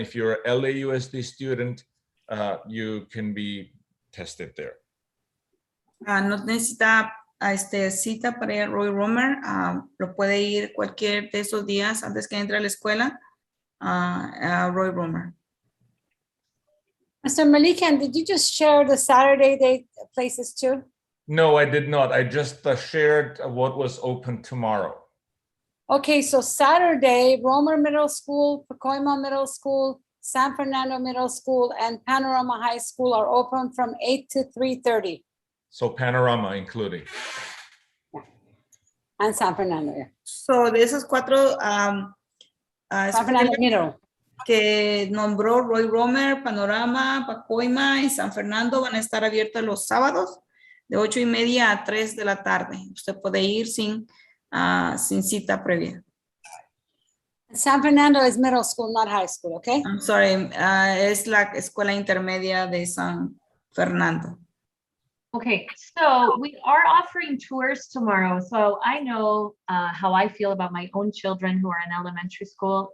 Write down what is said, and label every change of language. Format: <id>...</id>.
<en>If you're a LAUSD student, you can be tested there.</en> <es>No necesita cita para ir a Roy Romer. Lo puede ir cualquier de esos días antes que entre a la escuela a Roy Romer.</es> <en>Mr. Malikian, did you just share the Saturday day places too? No, I did not. I just shared what was open tomorrow. Okay, so Saturday, Romer Middle School, Pacoima Middle School, San Fernando Middle School, and Panorama High School are open from 8 to 3:30. So Panorama including. And San Fernando, yeah.</en> <es>So, de esos cuatro</es> <en>San Fernando Middle.</en> <es>que nombró Roy Romer, Panorama, Pacoima y San Fernando van a estar abiertas los sábados de 8:30 a 3 de la tarde. Usted puede ir sin cita previa.</es> <en>San Fernando is middle school, not high school, okay? I'm sorry,</en> <es>es la escuela intermedia de San Fernando.</es> <en>Okay, so we are offering tours tomorrow. So I know how I feel about my own children who are in elementary school.</en>